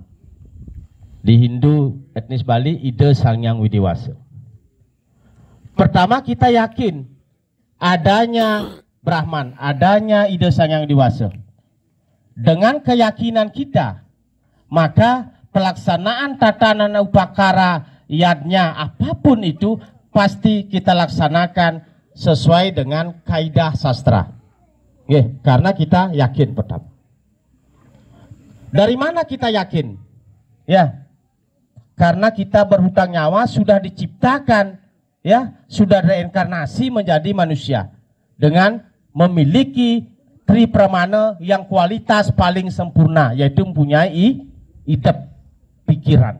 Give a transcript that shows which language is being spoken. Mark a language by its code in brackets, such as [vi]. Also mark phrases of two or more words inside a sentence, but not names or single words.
[id] Di Hindu etnis Bali, Ida Sang Hyang Widiwasa. Pertama, kita yakin adanya Brahman, adanya Ida Sang Hyang Widiwasa. Dengan keyakinan kita, maka pelaksanaan tatanan upakara yadnya apapun itu pasti kita laksanakan sesuai dengan kaidah sastra. Karena kita yakin pertama. Dari mana kita yakin? Karena kita berhutang nyawa sudah diciptakan, sudah reinkarnasi menjadi manusia dengan memiliki tri pramana yang kualitas paling sempurna, yaitu mempunyai idep pikiran.